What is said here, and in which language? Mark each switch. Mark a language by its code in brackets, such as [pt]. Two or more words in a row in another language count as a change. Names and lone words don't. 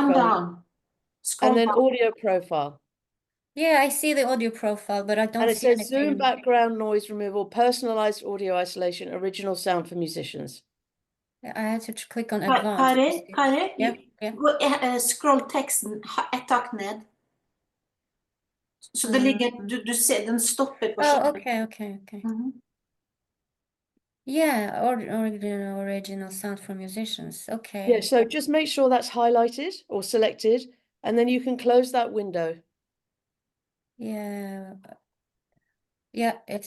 [en] One down. Scroll and then down. audio profile. Yeah, I see the audio profile, but I don't And it see says anything. Zoom background noise removal, personalized audio isolation, original sound for musicians. I had to click on advanced. Kari, Yeah. [no] scroll texten ett hakk ned. Så det ligger, du ser, den stopper på [en] Oh, okay. Mhm. Yeah, original sound for musicians. Okay. Yeah, so just make sure that's highlighted or selected, and then you can close that window. Yeah. Yeah, it's